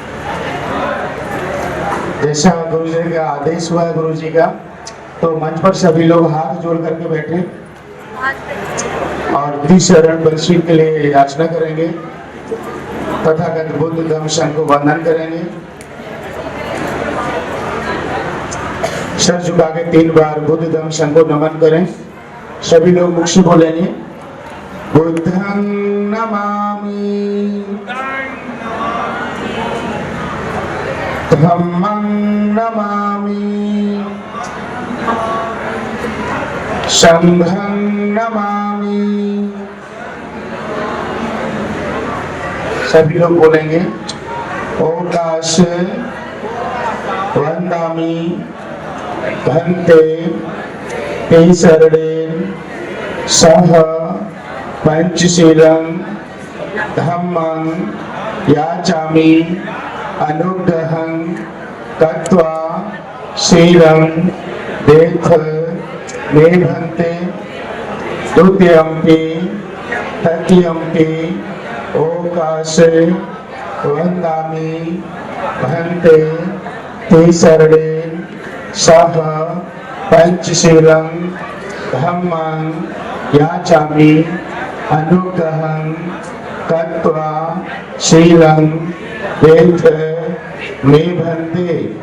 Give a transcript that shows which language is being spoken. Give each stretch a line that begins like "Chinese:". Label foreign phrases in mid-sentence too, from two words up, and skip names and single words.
Hindi: जैसा गुरु जी का आदेश हुआ है गुरु जी का, तो मंच पर सभी लोग हाथ जोड़ करके बैठे और 30 शरण परिशील के लिए याचना करेंगे। तथागत बुद्ध धम्म संघ को वंदन करेंगे। सर झुका के 3 बार बुद्ध धम्म संघ को नमन करें। सभी लोग मुख से बोलेंगे
Pali: बुद्धं नमामि, धम्मं नमामि, संघं नमामि।
Hindi: सभी लोग बोलेंगे
Pali: ओकाश वंदामि भंते ते शरणे सह पंचशीलं धम्मं याचामि अनुग्रहं कृत्वा शीलं देथ मे भन्ते द्वितीयम्पि तृतीयम्पि ओकाशे वन्दामि भन्ते तीसरणे सह पंचशीलं धम्मं याचामि अनुग्रहं कृत्वा शीलं देथ मे भन्ते